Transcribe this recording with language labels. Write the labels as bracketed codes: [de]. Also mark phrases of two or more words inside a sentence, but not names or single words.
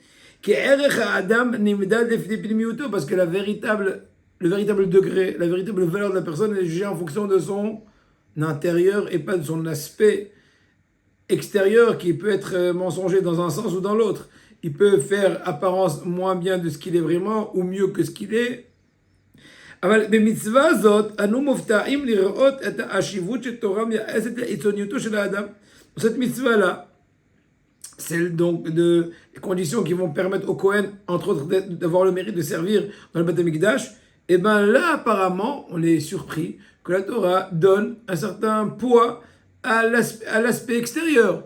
[fr] Parce que le véritable degré, la véritable valeur de la personne est jugée en fonction de son intérieur et pas de son aspect extérieur qui peut être mensonger dans un sens ou dans l'autre. Il peut faire apparence moins bien de ce qu'il est vraiment ou mieux que ce qu'il est. [he] אבל במצווה הזאת אנו מופתעים לראות את החשיבות שתורה מייחסת לעיצוניותו של האדם. [fr] Cette mitzvah-là, celle donc de les conditions qui vont permettre au Kohen, entre autres, d'avoir le mérite de servir dans le Beth HaMikdash, et bien là, apparemment, on est surpris que la Torah donne un certain poids à l'aspect extérieur.